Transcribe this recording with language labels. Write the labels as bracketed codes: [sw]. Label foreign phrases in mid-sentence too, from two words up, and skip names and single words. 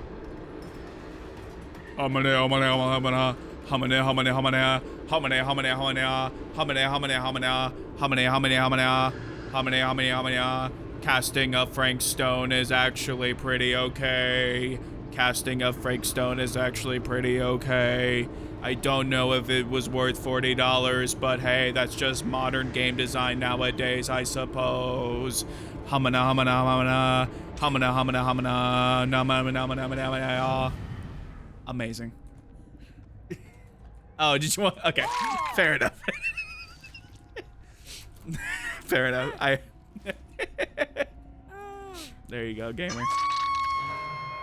[en] Casting of Frank Stone is actually pretty okay. Casting of Frank Stone is actually pretty okay. I don't know if it was worth $40, but hey, that's just modern game design nowadays, I suppose. Hamana, hamana, hamana, hamana, hamana, hamana, namana, namana, namana. Amazing. Oh, did you want? Okay, fair enough. Fair enough. There you go, gamer.